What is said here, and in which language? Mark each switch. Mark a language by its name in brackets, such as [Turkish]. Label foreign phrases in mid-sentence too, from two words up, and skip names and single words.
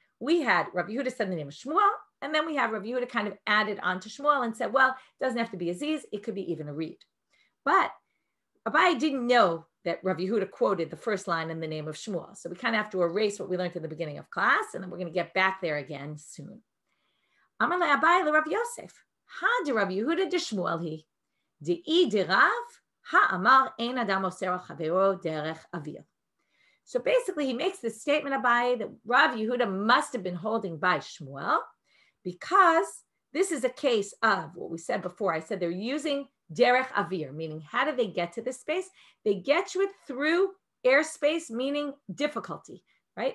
[English] We had Rav Yehuda said the name of Shmuel, and then we have Rav Yehuda kind of added on to Shmuel and said, well, it doesn't have to be a ziz, it could be even a reed. But Abai didn't know that Rav Yehuda quoted the first line in the name of Shmuel. So we kind of have to erase what we learned in the beginning of class, and then we're going to get back there again soon. [Aramaic] אמר ליה אביי לרב יוסף, הא דרב יהודה דשמואל היא, ודאי דרב, האמר אין אדם אוסר על חבירו דרך אויר. [English] So basically, he makes this statement Abai that Rav Yehuda must have been holding by Shmuel, because this is a case of what we said before. I said they're using [Hebrew] דרך אויר, [English] meaning how do they get to this space? They get to it through airspace, meaning difficulty, right?